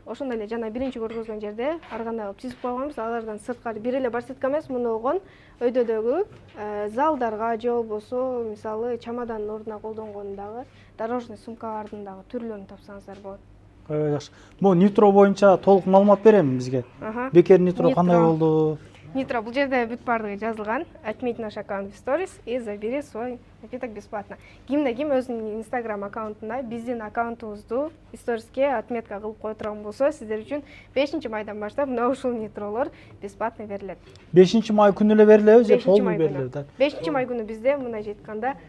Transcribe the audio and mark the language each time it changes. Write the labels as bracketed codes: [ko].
[ky] Ошондой эле жана биринчи көргөзгөн жерде ар кандай кылып чизип койгонбуз. Алардан сырткары бир эле барсетка эмес, муногон өйдөдөгү залдарга же болбосо мисалы чамадандын ордуна колдонгон дагы дорожный сумкалардын дагы түрлөрүн тапсаңыздар болот. Жакшы. Бул Nitro боюнча толук маалымат берем бизге. Бекер Nitro кандай болду? Nitro бул жерде бүт бардыгы жазылган. [ru] Отметь наш аккаунт в сторис и забери свой напиток бесплатно. [ky] Кимде ким өзүнүн Instagram аккаунтунда биздин аккаунтубузду сториске отметка кылып кое турган болсо, сиздер үчүн 5-майдан баштап мына ушул Nitro'лор бесплатно берилет. 5-май күнү эле берилеби же полный берилеби? 5-май күнү бізде мындайча айтканда